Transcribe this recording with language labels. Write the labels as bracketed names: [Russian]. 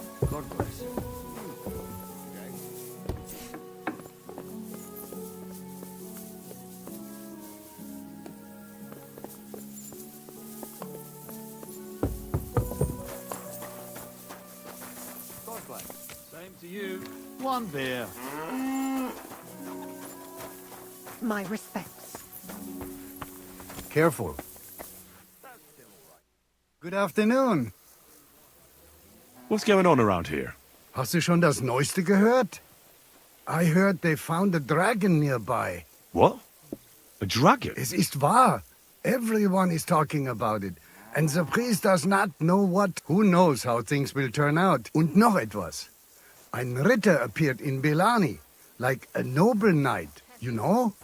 [English] God bless. God bless. Same to you. One beer. My respects. Careful. Good afternoon. What's going on around here? [German] Hast du schon das Neueste gehört? [English] I heard they found a dragon nearby. What? A dragon? [German] Es ist wahr. [English] Everyone is talking about it. And the priest does not know what. Who knows how things will turn out. Und noch etwas. Ein Ritter appeared in Belani, like a noble knight, you know?